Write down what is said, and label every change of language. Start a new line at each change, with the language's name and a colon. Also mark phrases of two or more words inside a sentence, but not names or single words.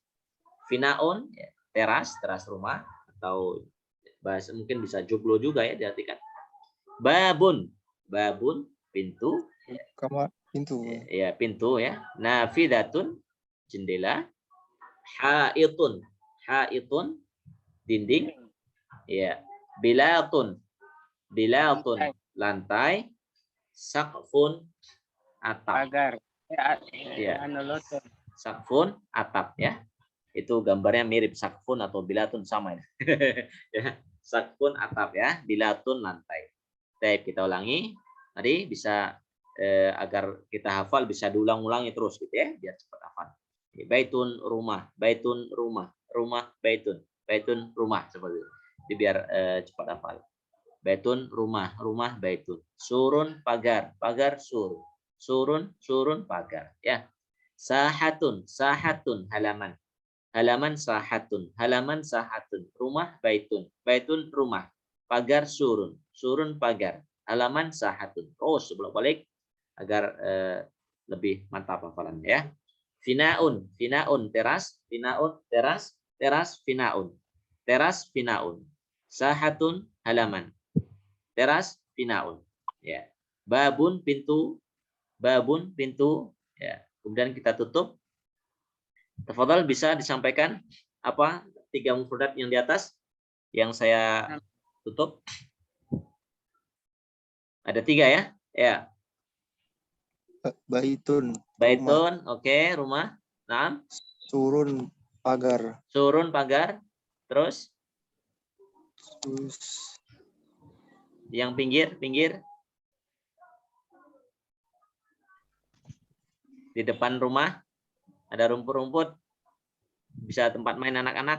Indonesian: Finaun ya, teras rumah, atau bahasa mungkin bisa joglo juga ya diartikan.
Arabic: Babun, babun
Indonesian: pintu, Kamar pintu. ya pintu ya. Nafidatun jendela, haitun, haitun dinding, ya.
Arabic: Bilatun, bilatun
Indonesian: lantai, sakfun atap. Pagar. Ya. Anu lotor. Sakfun atap ya. Itu gambarnya mirip sakfun atau bilatun sama ya. Ya, sakfun atap ya, bilatun lantai. Baik, kita ulangi. Tadi bisa agar kita hafal bisa diulang-ulangi terus gitu ya, biar cepat hafal. Baitun rumah, baitun rumah, rumah baitun, baitun rumah seperti itu. Jadi biar cepat hafal. Baitun rumah, rumah baitun. Surun pagar, pagar surun.
Arabic: Surun, surun
Indonesian: pagar ya.
Arabic: Sahatun, sahatun
Indonesian: halaman. Halaman sahatun, halaman sahatun. Rumah baitun, baitun rumah. Pagar surun, surun pagar. Halaman sahatun. Terus bolak-balik agar lebih mantap hafalannya ya.
Arabic: Finaun, finaun
Indonesian: teras, finaun teras, teras finaun. Teras finaun. Sahatun halaman. Teras finaun. Ya. Babun pintu, babun pintu ya. Kemudian kita tutup. Tafadhal bisa disampaikan apa 3 mufradat yang di atas yang saya tutup? Ada 3 ya? Ya. Baitun. Baitun, oke, rumah. Naam. Surun pagar. Surun pagar. Terus Terus yang pinggir. Di depan rumah ada rumput-rumput. Bisa tempat main anak-anak.